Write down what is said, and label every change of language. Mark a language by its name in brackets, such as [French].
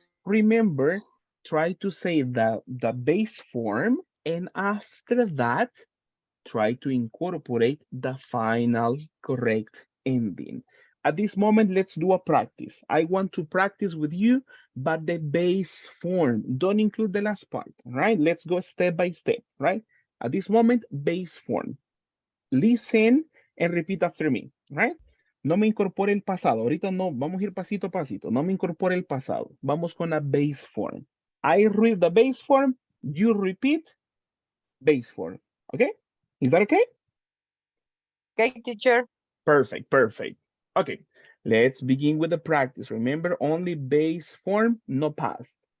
[English] Remember, try to say the base form, and after that, try to incorporate the final correct ending. At this moment, let's do a practice. I want to practice with you, but the base form. Don't include the last part, right? Let's go step by step, right? At this moment, base form. Listen and repeat after me, right? [Spanish] No me incorpore el pasado. Ahorita no, vamos a ir pasito a pasito. No me incorpore el pasado. Vamos con la base form. [English] I read the base form, you repeat base form, okay? Is that okay? Okay, teacher. Perfect, perfect. Okay, let's begin with the practice. Remember, only base form, no past.